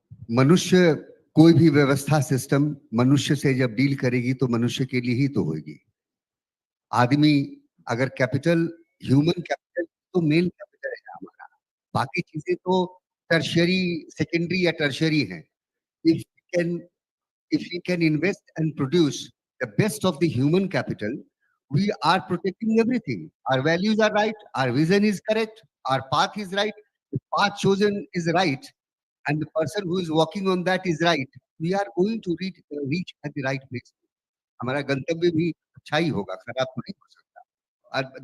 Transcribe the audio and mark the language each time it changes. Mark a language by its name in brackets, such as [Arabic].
[Hindi] मनुष्य, कोई भी व्यवस्था सिस्टम मनुष्य से जब डील करेगी तो मनुष्य के लिए ही तो होगी। आदमी अगर कैपिटल, ह्यूमन कैपिटल तो मेन कैपिटल है हमारा, बाकी चीजें तो टर्शियरी, सेकेंडरी या टर्शियरी हैं। [English] If can if we can invest and produce the best of the human capital, we are protecting everything. Our values are right, our vision is correct, our path is right, the path chosen is right, and the person who is walking on that is right. We are going to reach at the right place. [Hindi] हमारा गंतव्य भी अच्छा ही होगा, खराब तो नहीं हो सकता।